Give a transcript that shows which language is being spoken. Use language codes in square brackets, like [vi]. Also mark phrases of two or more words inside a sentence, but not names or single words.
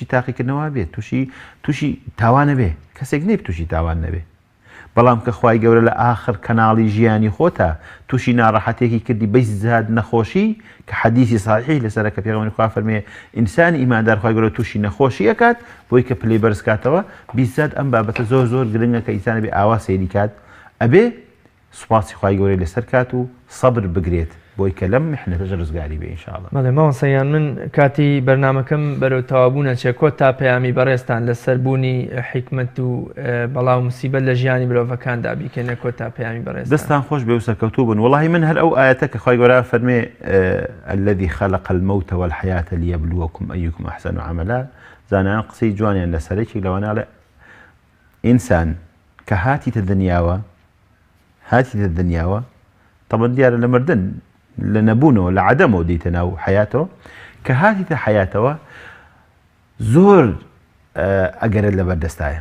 [ckb] تاقیکردنەوە بێت تووشی تاوانە بێ کەسێک نێت تووشی تاوان نەبێ بەڵام کە خوای گەورە لە ئاخر کەناڵی ژیانی خۆتە تووشی ناڕەحەتێکی کردی بەی زاد نەخۆشی کە حەدیثی صحیح لەسەرە کە پێغەمبەری خوا فەرمێ ئینسانی ئیماندار خوای گەورە تووشی نەخۆشی ئەکات بۆی کە پلەی بەرز کاتەوە بیزاد ئەم بابەتە زۆر گرنگە کە ئینسان بێ ئاوا سەیری کات ئەبێ سوپاسی خوای گەورەی لەسەر کات و سەبر بگرێت بۆی کە لەم میحنەتە ڕزگاری بێ ئینشاءڵڵا. بەڵێ مامۆستایان من کاتی بەرنامەکەم بەرەو تەوابوونە چێکۆ تا پەیامی بەڕێستان لەسەربوونی حیکمەت و بەڵاو موسیبەت لە ژیانی مرۆڤەکاندا بیکەنە کۆ تا پەیامی بەڕێستان دەستان خۆش بێ و سەرکەوتوو بن وەڵاهی من هەر ئەو ئایەتە کە خوای گەورە فەرمێ [ar] الذي خلق الموت والحياة ليبلوكم أيكم أحسن عملا [ckb] زانان قسەی جوانیان لەسەرێکی لەوانە ئینسان کە هاتیتە دنیاوە طبعا دیارە لە مردن لە نەبوونەوە لە عەدەمەوە دێتە ناو حەیاتەوە کە هاتیتە حەیاتەوە زۆر ئەگەرت لەبەردەستایە